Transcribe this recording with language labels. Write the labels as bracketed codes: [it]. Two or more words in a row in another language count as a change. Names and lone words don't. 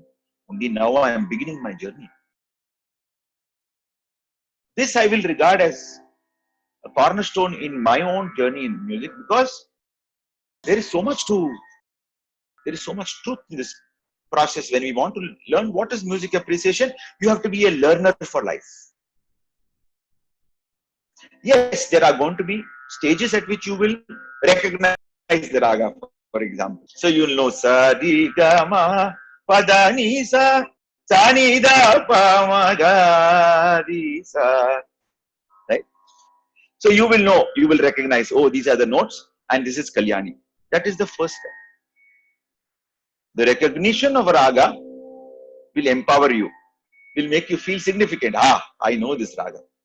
[en] Only now I am beginning my journey. This I will regard as a cornerstone in my own journey in music, because there is so much truth in this process. When we want to learn what is music appreciation, you have to be a learner for life. Yes, there are going to be stages at which you will recognize the raga, for example. So you will know sa, di, ga, ma, pa, da, ni, sa, ni, da, pa, ma, ga, di, sa. Right? So you will know, you will recognize, oh, these are the notes and this is Kalyani. That is the first step. The recognition of a raga will empower you, will make you feel significant. Ah, I know this raga.